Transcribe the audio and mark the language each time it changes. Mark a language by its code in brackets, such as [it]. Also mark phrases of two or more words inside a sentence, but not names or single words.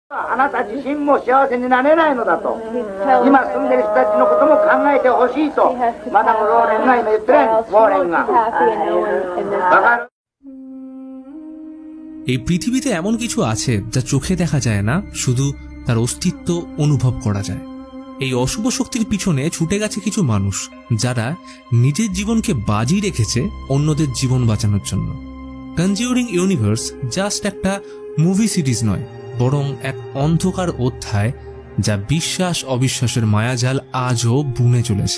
[ja] あなた自身も幸せになれないのだと、今住んでる人たちのことも考えてほしいと、マダム・ローレンが今言ってる、ウォーレンが。わかる? [bn] এই পৃথিবীতে এমন কিছু আছে যা চোখে দেখা যায় না, শুধু তার অস্তিত্ব অনুভব করা যায়। এই অশুভ শক্তির পিছনে ছুটে গেছে কিছু মানুষ, যারা নিজের জীবনকে বাজি রেখেছে অন্যদের জীবন বাঁচানোর জন্য। কনজিউরিং ইউনিভার্স জাস্ট একটা [en] movie series [bn] নয়, বরং এক অন্ধকার অধ্যায় যা বিশ্বাস অবিশ্বাসের মায়াজাল আজও বুনে চলেছে।